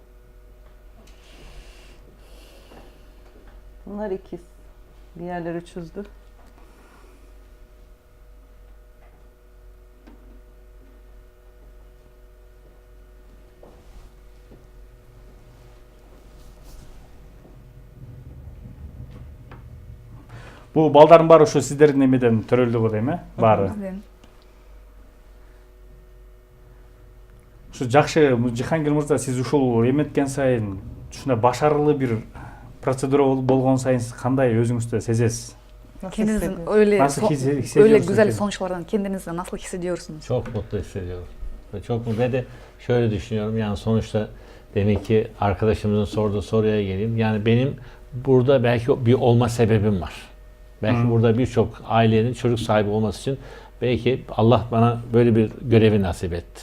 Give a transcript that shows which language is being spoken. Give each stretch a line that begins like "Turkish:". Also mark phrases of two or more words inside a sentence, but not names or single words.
Turkish: Bunlar ikiz. Diğerleri çözdü.
Kyrgyz: Бул балдардын баары ошо сиздердин эмеден төрөлдү го дейм, баары. Ушу жакшы, Жихангир мырза, сиз ушул эметкен сайын ушундай башарылуу бир процедура болгон сайын сиз кандай өзүңүздү сезесиз?
Turkish: Nasıl Kendinizin hissediyorsun? öyle güzel sonuçlardan kendinizde nasıl hissediyorsunuz? Çok mutlu hissediyorum. Ve çok mutlu. Ve de şöyle düşünüyorum, yani sonuçta demek ki arkadaşımızın sorduğu soruya geleyim. Yani benim burada belki bir olma sebebim var. Belki burada birçok ailenin çocuk sahibi olması için belki Allah bana böyle bir görevi nasip etti.